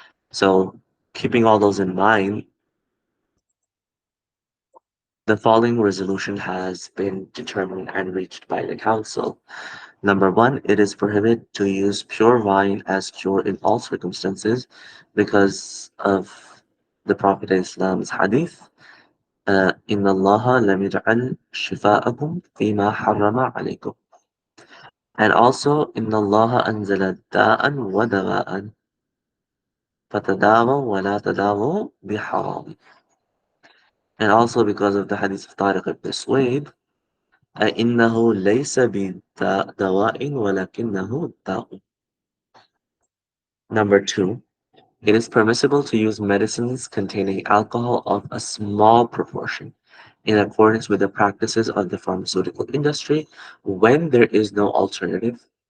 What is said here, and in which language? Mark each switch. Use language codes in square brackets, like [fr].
[en] So, keeping all those in mind, the following resolution has been determined and reached by the Council. Number one, it is prohibited to use pure wine as cure in all circumstances because of the Prophet Islam's hadith. [ar] إن الله لم يجعل شفاءكم فيما حرم عليكم. [en] And also, [ar] إن الله أنزل داء ودواء فتداووا ولا تداووا بحرام. [en] And also because of the hadith of Tariq ibn Suwaid, [ar] إنه ليس بدواء ولكنه داء. [en] Number two, it is permissible to use medicines containing alcohol of a small proportion in accordance with the practices of the pharmaceutical industry when there is no alternative.